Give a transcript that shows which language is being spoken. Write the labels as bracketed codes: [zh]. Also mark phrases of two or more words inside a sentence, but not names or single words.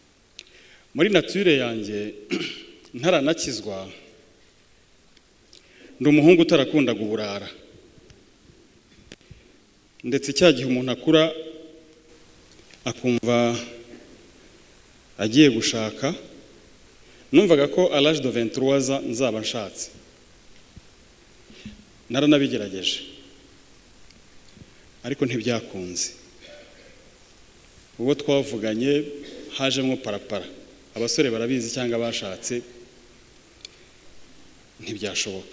[rw] Muri nature yanjye ntaranakizwa, ndi umuhungu utarakundaga uburara, ndetse cya gihe umuntu akura akumva agiye gushaka, numvaga ko [fr] à l'âge de 23 ans [rw] nzaba nshatse. Naranabigerageje ariko ntibyakunze. Ubwo twavuganye hajemo parapara, abasore barabizi cyangwa bashatse, ntibyashoboka.